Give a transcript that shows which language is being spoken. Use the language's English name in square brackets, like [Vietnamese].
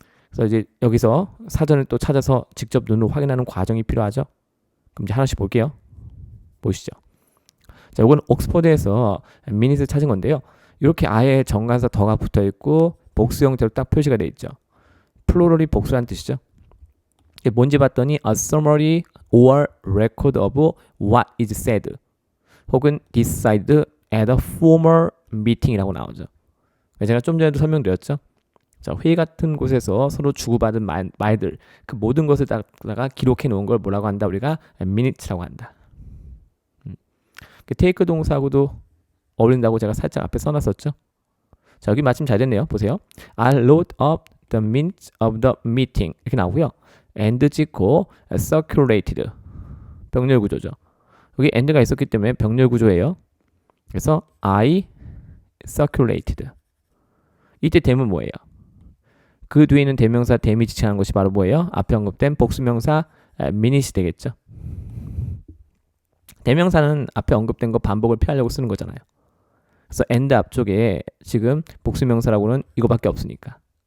[Korean] 그래서 이제 여기서 사전을 또 찾아서 직접 눈으로 확인하는 과정이 필요하죠. 그럼 이제 하나씩 볼게요. 보시죠. 자, 이건 옥스퍼드에서 미닛을 찾은 건데요. 이렇게 아예 정관사 더가 붙어 있고 복수 형태로 딱 표시가 돼 있죠. 플로럴이 복수란 뜻이죠. 이게 뭔지 봤더니 [English] a summary or record of what is said [Korean] 혹은 [English] decided at a former meeting이라고 나오죠. [Korean] 제가 좀 전에도 설명드렸죠. 자, 회의 같은 곳에서 서로 주고받은 말들, 그 모든 것을 다가 기록해 놓은 걸 뭐라고 한다? 우리가 minutes라고 한다. 그 take 동사하고도 어울린다고 제가 살짝 앞에 써놨었죠. 자, 여기 마침 잘 됐네요. 보세요. [English] I wrote up the minutes of the meeting [Korean] 이렇게 나오고요. and 찍고 circulated 병렬 구조죠. 여기 and가 있었기 때문에 병렬 구조예요. 그래서 [English] I circulated. [Korean] 이때 대문 뭐예요? 그 뒤에 있는 대명사 대미 지칭하는 것이 바로 뭐예요? 앞에 언급된 복수명사 minutes이 되겠죠. 대명사는 앞에 언급된 거 반복을 피하려고 쓰는 거잖아요. 그래서 and 앞쪽에 지금 복수명사라고는 이거밖에 없으니까.